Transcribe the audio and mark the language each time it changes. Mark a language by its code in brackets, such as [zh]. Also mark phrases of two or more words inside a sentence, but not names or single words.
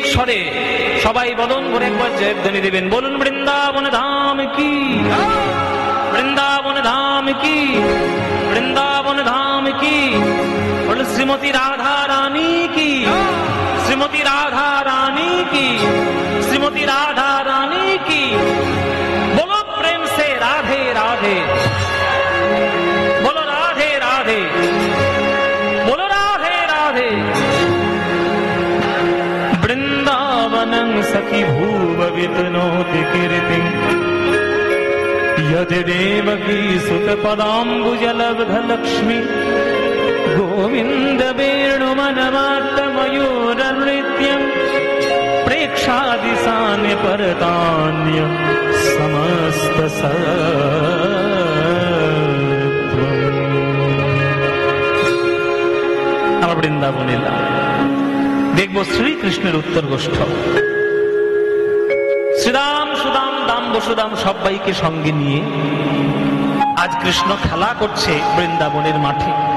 [bn] করে সবাই বদন ভরে একবার জয়ধ্বনি দেবেন, বলুন বৃন্দাবন ধাম কি, বৃন্দাবন ধাম কি, বৃন্দাবন ধাম কি, বলুন শ্রীমতী রাধা রানী কি, শ্রীমতী রাধা রানী কি, শ্রীমতী রাধা রানী কি। [hi] बोलो प्रेम से राधे राधे, बोलो राधे राधे, बोलो राधे राधे। [sa] वृंदावनं सखी भूववितनोति कीर्तिं यदि देवकी सुत पदाम्बुजलब्ध लक्ष्मी गोविंद वेणुमनमात्त मयूरनृत्यं प्रेक्षादिशान्य परतान्य समस्त [bn] আমার বৃন্দাবনে দেখব শ্রীকৃষ্ণের উত্তর গোষ্ঠ, শ্রীরাম সুদাম দাম বসুদাম সবাইকে সঙ্গে নিয়ে আজ কৃষ্ণ খেলা করছে বৃন্দাবনের মাঠে।